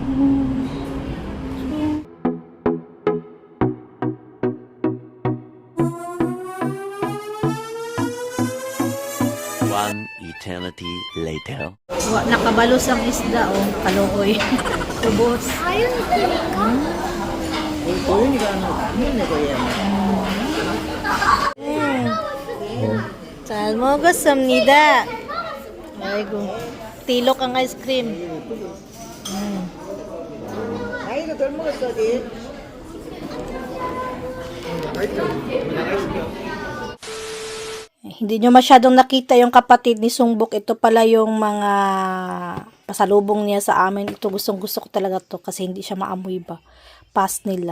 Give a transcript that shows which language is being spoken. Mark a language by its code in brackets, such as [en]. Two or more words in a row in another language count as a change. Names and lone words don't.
[en] One eternity later. [ceb] Nakabalos ang isda, oh. Kaluoy. Ubos. [ko] 잘 먹었습니다. 아이고. [ceb] tilok ang ice cream. [ko] 아이가 덜 먹었어지. [tl] Hindi nyo masyadong nakita yung kapatid ni Sungbok. Ito pala yung mga pasalubong niya sa amin. Ito gustong gusto ko talaga to kasi hindi siya maamoy ba. Pass nila.